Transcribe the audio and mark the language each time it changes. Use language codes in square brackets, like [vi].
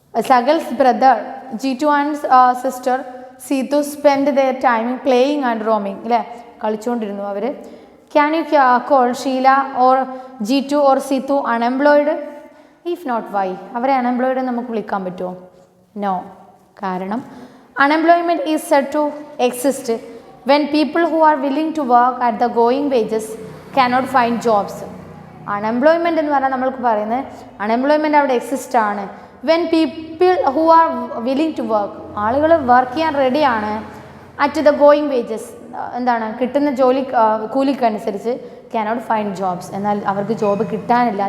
[en] സഗൽസ് brother G2 and sister Seethu spend their time playing and roaming അല്ലേ, [ml] കളിച്ചുകൊണ്ടിരുന്നു അവർ. [en] Can you call Sheela or G2 or Seethu unemployed? If not why? [ml] അവരെ unemployed നമുക്ക് വിളിക്കാൻ പറ്റുമോ? [en] No. കാരണം unemployment is said to exist when people who are willing to work at the going wages cannot find jobs. [ml] Unemployment എന്ന് പറഞ്ഞാൽ നമ്മൾക്ക് പറയുന്നത് unemployment അവിടെ എക്സിസ്റ്റ് ആണ് [en] when people who are willing to work, [ml] ആളുകൾ വർക്ക് ചെയ്യാൻ റെഡിയാണ് [en] at the going wages, [ml] എന്താണ് കിട്ടുന്ന കൂലിക്കനുസരിച്ച് [en] cannot find jobs, [ml] എന്നാൽ അവർക്ക് ജോബ് കിട്ടാനില്ല.